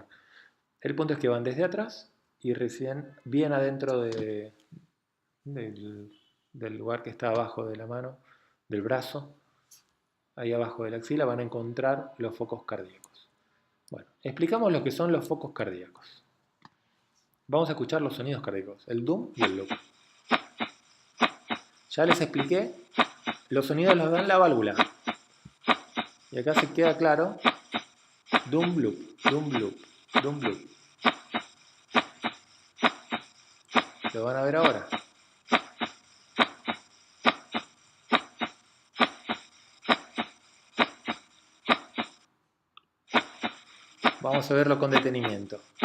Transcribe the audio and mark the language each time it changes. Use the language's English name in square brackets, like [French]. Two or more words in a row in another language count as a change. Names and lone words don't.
[Spanish] El punto es que van desde atrás y recién bien adentro del lugar que está abajo de la mano, del brazo, ahí abajo de la axila, van a encontrar los focos cardíacos. Bueno, explicamos lo que son los focos cardíacos. Vamos a escuchar los sonidos cardíacos, el dum y el loop. Ya les expliqué, los sonidos los da la válvula. Y acá se queda claro, dum bloop, dum bloop, dum bloop. Lo van a ver ahora. Vamos a verlo con detenimiento.